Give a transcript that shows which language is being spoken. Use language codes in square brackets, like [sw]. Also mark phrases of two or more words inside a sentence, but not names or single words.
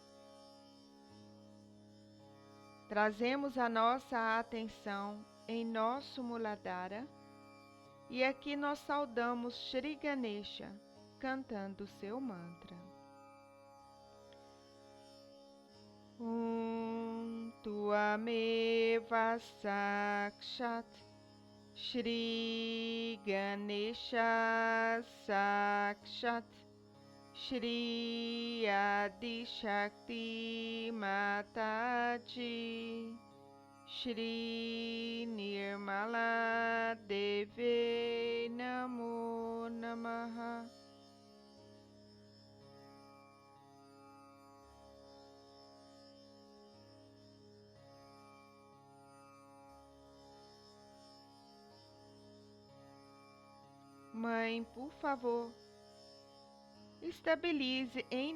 [pt] Trazemos a nossa atenção em nosso Muladhara e aqui nós saudamos Shri Ganesha cantando seu mantra. [sa] त्वमेव साक्षात् श्री गणेश साक्षात् श्री आदि शक्ति माताजी श्री निर्मला देव्यै नमो नमः. [pt] Mãe, por favor, estabilize em